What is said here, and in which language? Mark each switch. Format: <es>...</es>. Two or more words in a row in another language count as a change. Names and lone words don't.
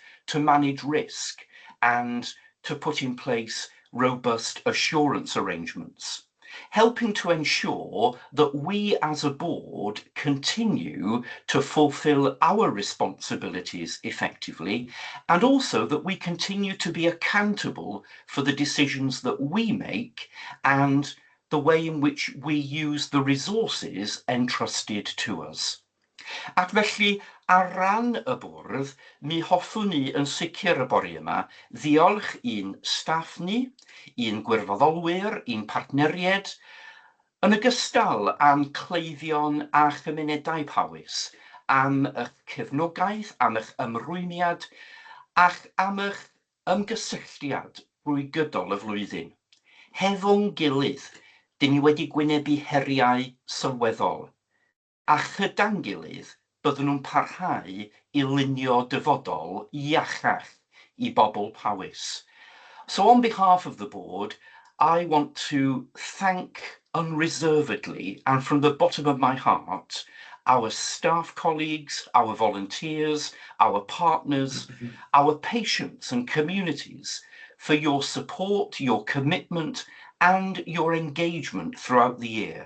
<en>to manage risk, and to put in place robust assurance arrangements, helping to ensure that we as a board continue to fulfil our responsibilities effectively, and also that we continue to be accountable for the decisions that we make and the way in which we use the resources entrusted to us.</en> <cy>Ac felly, ar ran y bwrdd, mi hoffwn ni yn sicr y bore yma ddiolch i'n staff ni, i'n gwirfoddolwyr, i'n partneried, yn ogystal â'n cleifion a chymunedau Powys, am eich cefnogaeth, am eich ymrwymiad, ac am eich ymgysylltiad drwy gydol y flwyddyn. Hefo'n gilydd, dyn ni wedi gwynebu heriau sylweddol, a chyda'n gilydd byddwn nhw'n parhau i lunio dyfodol iachach i bobl Powys.</cy> <en>So on behalf of the board, I want to thank unreservedly and from the bottom of my heart our staff colleagues, our volunteers, our partners, our patients and communities for your support, your commitment, and your engagement throughout the year.</en>